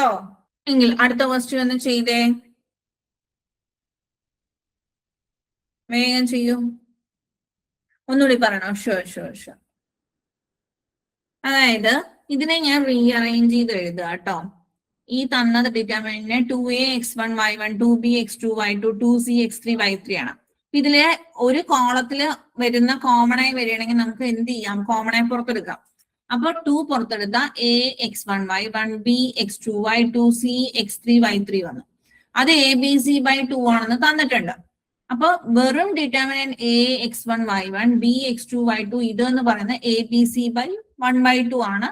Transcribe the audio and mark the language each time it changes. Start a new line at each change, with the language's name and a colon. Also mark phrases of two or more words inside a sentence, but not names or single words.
Malayalam: എങ്കിൽ അടുത്ത ക്വസ്റ്റ്യൻ ഒന്ന് ചെയ്തേ. വേഗം ചെയ്യൂ. ഒന്നുകൂടി പറയണോ? ഷുവർ. അതായത് ഇതിനെ ഞാൻ റീഅറേഞ്ച് ചെയ്ത് എഴുതുക കേട്ടോ. ഈ തന്നത് ഡിറ്റർമിനന്റിനെ 2a x1 y1, 2b x2 y2, 2c x3 y3 ആണ്. ഇതിലെ ഒരു കോളത്തില് വരുന്ന കോമൺ ആയി വരികയാണെങ്കിൽ നമുക്ക് എന്ത് ചെയ്യാം? കോമൺ ആയി പുറത്തെടുക്കാം. അപ്പൊ 2 പുറത്തെടുത്ത എ x1 y1, ബി x2 y2, സി x3 y3 വന്നു. അത് ABC/2 ആണെന്ന് തന്നിട്ടുണ്ട്. അപ്പൊ വെറും ഡിറ്റർമിനന്റ് എ x1 y1, ബി x2 y2 ഇതെന്ന് പറയുന്ന ABC/1/2 ആണ്.